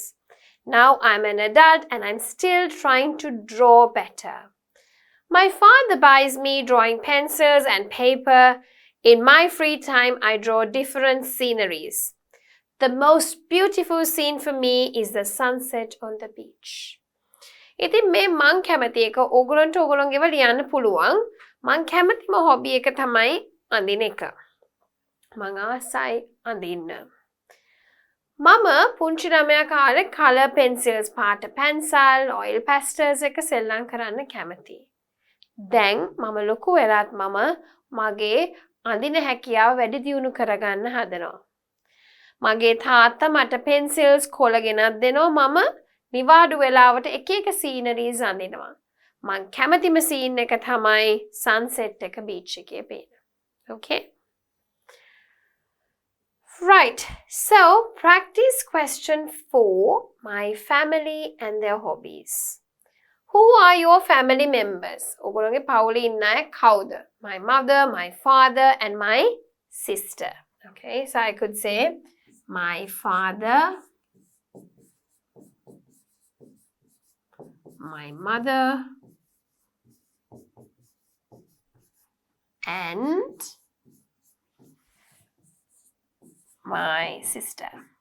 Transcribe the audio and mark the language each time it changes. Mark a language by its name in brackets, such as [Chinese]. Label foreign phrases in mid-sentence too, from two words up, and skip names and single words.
[English] Now I'm an adult and I'm still trying to draw better. My father buys me drawing pencils and paper. In my free time, I draw different sceneries. The most beautiful scene for me is the sunset on the beach. [Sinhala] ඉතින් මේ මං කැමති එක ඕගොල්ලන්ට ඕගොල්ලන්ගේව ලියන්න පුළුවන්. මං කැමතිම හොබි එක තමයි අඳින එක. මං ආසයි අඳින්න. මම පුංචි ළමයා කාලේ [English] colour pencils [Sinhala] පාට පැන්සල් [English] oil pastels [Sinhala] එක සෙල්ලම් කරන්න කැමතියි. දැන් මම ලොකු වෙලාත් මම මගේ අඳින හැකියාව වැඩි දියුණු කරගන්න හදනවා. මගේ තාත්තා මට පෙන්සිල්ස් කොළ ගෙනත් දෙනවා. මම නිවාඩු වෙලාවට එක එක සීනරීස් අඳිනවා. මං කැමතිම සීන් එක තමයි සන්සෙට් එක බීච් එකේ පේන. [English] Okay? Right. So, practice question 4, my family and their hobbies. Who are your family members? [Sinhala] ඔගොල්ලෝගේ පවුලේ ඉන්න අය කවුද? [English] My mother, my father and my sister. Okay? So, I could say my father, my mother and my sister.